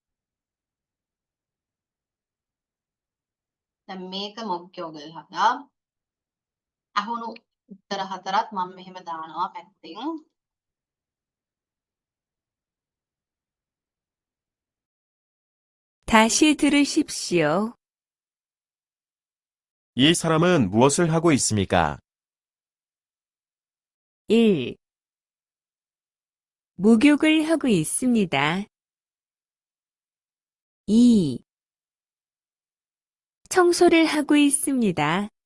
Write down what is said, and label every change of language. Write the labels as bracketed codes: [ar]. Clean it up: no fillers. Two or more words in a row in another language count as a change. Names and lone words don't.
[si] දැන් මේක [ko] 목욕을 하다. [si] ඇහුණු උත්තර 4ත් මම මෙහෙම දානවා පැත්තෙන්. [ko] 다시 들으십시오. 이 사람은 무엇을 하고 있습니까? 1. 목욕을 하고 있습니다. 2. 청소를 하고 있습니다.